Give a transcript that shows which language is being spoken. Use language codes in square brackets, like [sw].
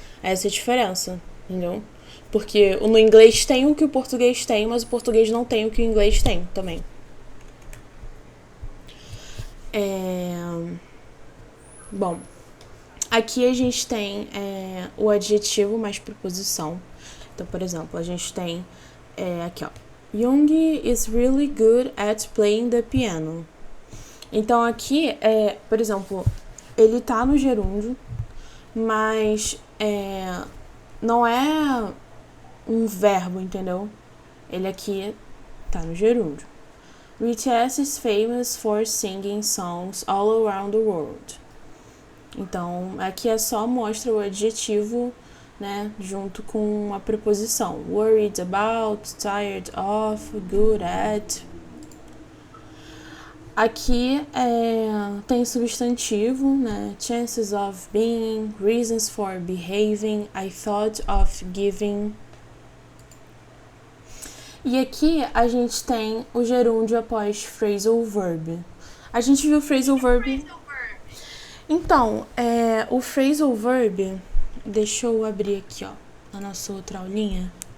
[pt] Essa é a diferença, entendeu? Porque no inglês tem o que o português tem, mas o português não tem o que o inglês tem também. Bom, aqui a gente tem o adjetivo mais preposição. Então, por exemplo, a gente tem aqui, ó. [en] Young is really good at playing the piano. [pt] Então, aqui, por exemplo, ele tá no gerúndio, mas não é um verbo, entendeu? Ele aqui tá no gerúndio. [en] BTS is famous for singing songs all around the world. [pt] Então, aqui é só mostra o adjetivo, né, junto com a preposição. [en] Worried about, tired of, good at. [pt] Aqui tem substantivo, né? [en] Chances of being, reasons for behaving, I thought of giving. [pt] E aqui a gente tem o gerúndio após phrasal verb. A gente viu o phrasal verb. Então, o phrasal verb, deixa eu abrir aqui, ó, a nossa outra aulinha.